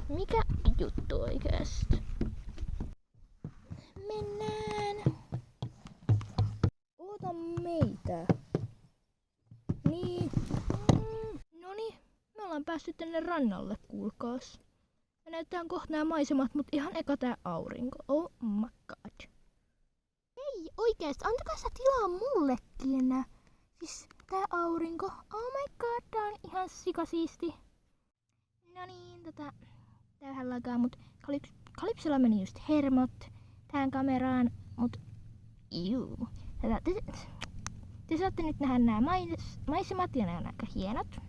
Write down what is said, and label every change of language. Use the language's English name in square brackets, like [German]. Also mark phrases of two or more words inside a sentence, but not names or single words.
[Finnish] Mikä juttu oikeesti? Mennään. Oota meitä. Niin. Noniin. Me ollaan päästy tänne rannalle, kuulkaas. Me näytetään kohta nämä maisemat, mutta ihan eka tää aurinko. [English] Oh my god. [Finnish] Hei, oikeesti, antakaa sitä tilaa mullekin. Siis tää aurinko. [English] Oh my god, [Finnish] tää on ihan sikasiisti. No niin, tää vähän lagaa, mut Calypsolla meni just hermot tähän kameraan, mut te saatte nyt nähdä nämä maisemat ja ne on aika hienot.